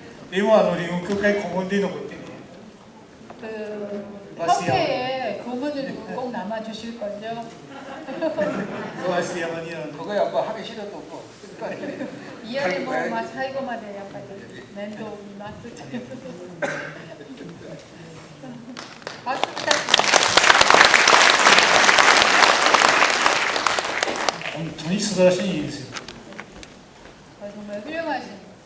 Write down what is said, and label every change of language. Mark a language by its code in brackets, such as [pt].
[ja] でもリンゴ協会顧問で残ってね。 [ko] 그 협회에 고문을 꼭 남아 주실 거죠? [ja] ロアス山には [ko] 그거야 뭐 하기 싫어도 뭐 끝까지. 이 안에 뭐 [ja] 最後までやっぱり面倒見ます。 [ko] 박수 부탁드립니다. [ja] 本当に素晴らしいですよ。 [ko] 정말 훌륭하신.